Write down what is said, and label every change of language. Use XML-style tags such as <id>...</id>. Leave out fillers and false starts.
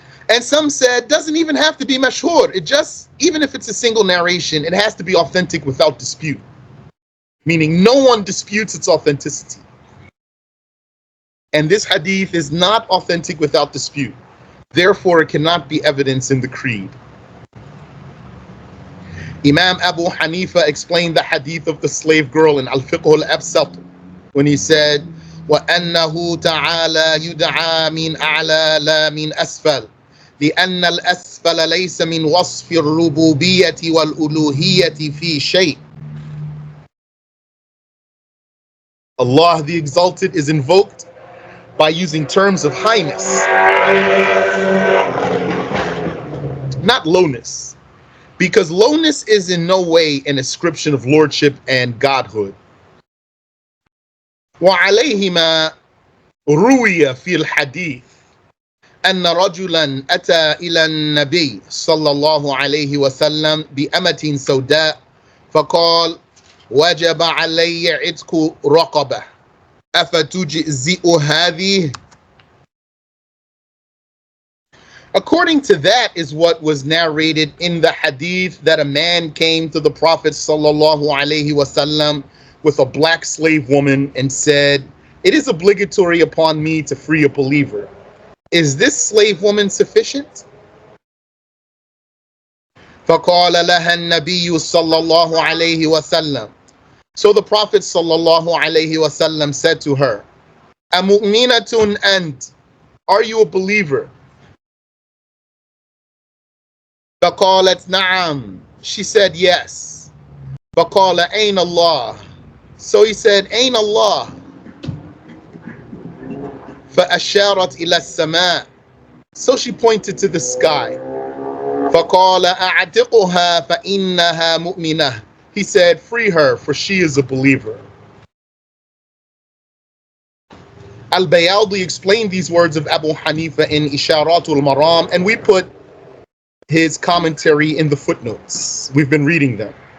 <en>And some said doesn't even have to be mashhur. It just, even if it's a single narration, it has to be authentic without dispute. Meaning no one disputes its authenticity. And this hadith is not authentic without dispute. Therefore, it cannot be evidence in the creed. Imam Abu Hanifa explained the hadith of the slave girl in Al-Fiqh al-Absat when he said,</en> <ar>وَأَنَّهُ تَعَالَى يُدْعَى مِنْ أَعْلَى لَا مِنْ أَسْفَلِ لأن الأسفل ليس من وصف الربوبية والألوهية في شيء.</ar> <en>Allah the Exalted is invoked by using terms of highness, not lowness, because lowness is in no way an ascription of lordship and godhood.</en> <ar>وعليهما روي في الحديث أن رجلا أتى إلى النبي صلى الله عليه وسلم بأمة سوداء فقال وجب علي عتق رقبة أفتجزئ هذه.</ar> <en>According to that is what was narrated in the hadith that a man came to the Prophet sallallahu alaihi wasallam with a black slave woman and said, "It is obligatory upon me to free a believer. Is this slave woman sufficient?"</en> <ar>فقال لها النبي صلى الله عليه وسلم.</ar> <en>So the Prophet sallallahu alaihi wasallam said to her,</en> <ar>أمؤمنة أنت?</ar> <en>Are you a believer?</en> <ar>فقالت نعم.</ar> <en>She said yes.</en> <ar>فقال أين الله?</ar> <en>So he said,</en> <ar>أين الله? فأشارت إلى السماء.</ar> <en>So she pointed to the sky.</en> <ar>فقال أعتقها فإنها مؤمنة.</ar> <en>He said, free her, for she is a believer. Al-Bayaldi explained these words of Abu Hanifa in Isharatul Maram, and we put his commentary in the footnotes. We've been reading them.</en>